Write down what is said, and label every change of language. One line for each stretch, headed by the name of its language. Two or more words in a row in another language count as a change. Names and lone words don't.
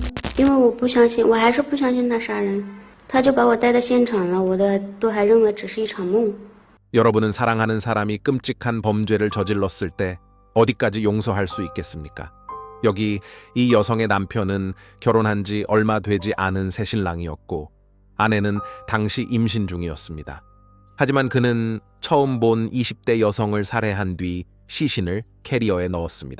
Chinese: 因为我不相信，我还是不相信他杀人，他就把我带到现场了，我都还认为只是一场梦。
Korean: 여러분은 사랑하는 사람이 끔찍한 범죄를 저질렀을 때 어디까지 용서할 수 있겠습니까? 여기 이 여성의 남편은 결혼한 지 얼마 되지 않은 새신랑이었고 아내는 당시 임신 중이었습니다. 하지만 그는 처음 본 20대 여성을 살해한 뒤 시신을 캐리어에 넣었습니다.